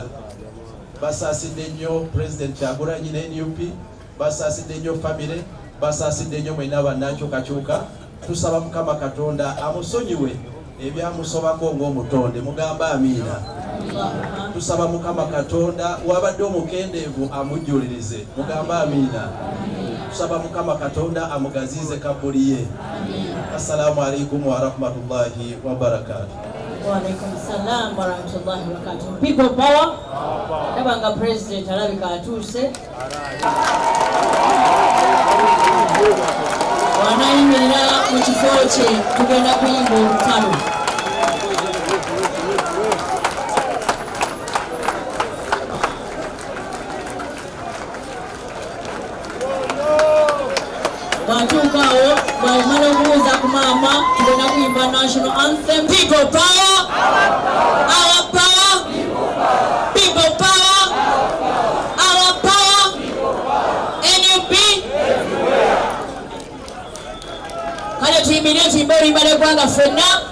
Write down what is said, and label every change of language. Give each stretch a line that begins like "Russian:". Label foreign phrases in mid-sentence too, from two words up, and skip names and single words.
Ganda: Basaasidde nnyo President Kyagulanyi ne NUP, basaasidde nnyo famire, basaasidde nnyo mwenna bannankyukakyuka. Tusaba Mukama Katonda amusonyiwe ebyamusobako ng'omutonde, mugamba amiina. Tusaba Mukama Katonda wabadde omukendeevu amujjulirize, mugamba amiina. Tusaba Mukama Katonda amugaziize kabuli ye.
Arabic: السلام عليكم ورحمة الله وبركاته. وعليكم السلام ورحمة الله وبركاته.
English: People power.
Ganda: Nabanga President alabika atuuse. Wanayimirira mu kifo kye tugenda kuyimba olutalo. Bwatuukaawo bw'amala okubuuza ku maama tugenda kuyimba
English: national anthem. People power, our power, people power, our power, NUP.
Ganda: Kale tuyimirire tuyimbe oluyimba lw'eggwanga ffenna.